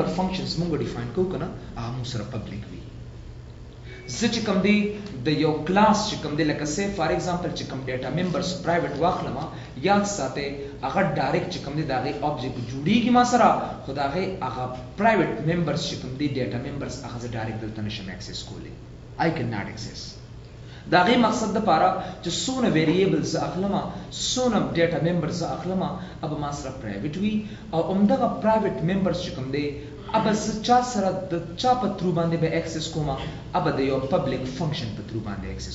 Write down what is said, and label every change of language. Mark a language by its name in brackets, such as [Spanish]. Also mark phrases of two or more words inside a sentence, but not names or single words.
[Pashto] فنکشنز موږ ډیفاین کوو کنه هغه موږ سره پبلک وي زه چې کوم دی د یو کلاس چې کوم دی لکه [English] so for example [Pashto] چې کوم [English] data members [Pashto] پرایویټ واخلم یاد ساته هغه ډایرکټ چې کوم دی داغه آبجیکټ جوړیږي ما سره خو داغه هغه پرایویټ ممبرز چې کوم دی [English] data members [Pashto] هغه زه ډایرکټ دلته نشم اکسس کولی [English] I cannot access [Pashto] داغه مقصد د پاره چې سونه ویریبلز اخلم سونه [English] data members [Pashto] اخلم اب ما سره پرایویټ وي او همدغه پرایویټ ممبرز چې کوم دی اب چا سره د چا په ترو باندې به اکسس کوم اب د یو [English] public function [Pashto] په ترو باندې اکسس